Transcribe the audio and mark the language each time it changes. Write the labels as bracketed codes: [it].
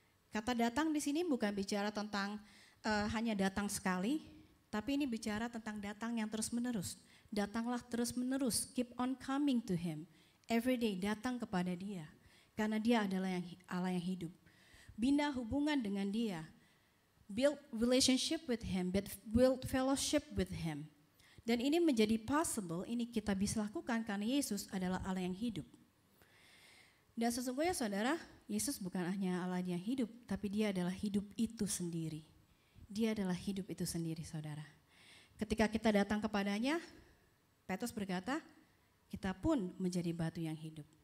[id] Kata datang di sini bukan bicara tentang hanya datang sekali, tapi ini bicara tentang datang yang terus-menerus. Datanglah terus-menerus, [en] keep on coming to Him. Every day [id] datang kepada Dia. Karena Dia adalah Allah yang hidup. Bina hubungan dengan Dia. [en] Build relationship with Him, build fellowship with Him. [id] Dan ini menjadi possible, ini kita bisa lakukan karena Yesus adalah Allah yang hidup. Dan sesungguhnya saudara, Yesus bukan hanya Allah yang hidup, tapi Dia adalah hidup itu sendiri. Dia adalah hidup itu sendiri, saudara. Ketika kita datang kepadanya, Petrus berkata, kita pun menjadi batu yang hidup.